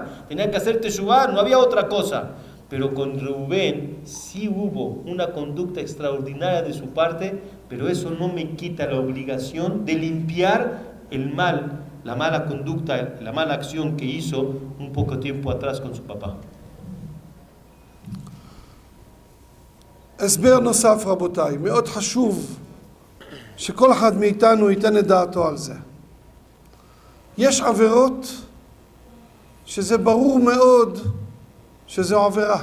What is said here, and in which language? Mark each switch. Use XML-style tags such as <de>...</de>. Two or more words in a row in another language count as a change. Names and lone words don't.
<es>Tenían que hacer teshuvah, no había otra cosa. Pero con Reubén sí hubo una conducta extraordinaria de su parte, pero eso no me quita la obligación de limpiar el mal, la mala conducta, la mala acción que hizo un poco tiempo atrás con su papá.</es> <he>הסבר נוסף רבותיי, מאוד חשוב שכל אחד מאיתנו ייתן את דעתו על זה. יש עבירות שזה ברור מאוד שזו עבירה.</he>